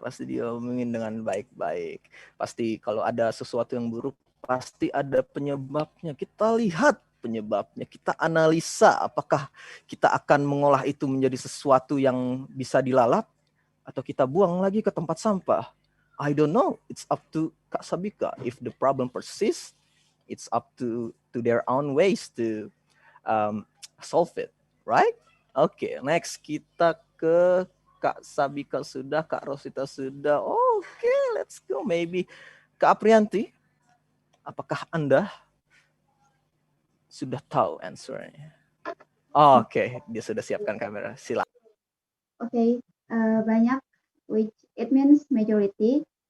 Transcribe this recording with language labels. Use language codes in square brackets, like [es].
[id] Pasti diomongin dengan baik-baik. Pasti kalau ada sesuatu yang buruk pasti ada penyebabnya. Kita lihat penyebabnya. Kita analisa apakah kita akan mengolah itu menjadi sesuatu yang bisa dilalap atau kita buang lagi ke tempat sampah. [en] I don't know. It's up to Kak Sabika. If the problem persists, it's up to their own ways to solve it, right? [id] Oke, next kita ke Kak Sabika sudah, Kak Rosita sudah. [en] Oke, let's go. [id] Maybe Kak Aprianti, apakah Anda sudah tahu answernya? Oke, dia sudah siapkan kamera. Silakan. [en] Okay, banyak, which it means majority.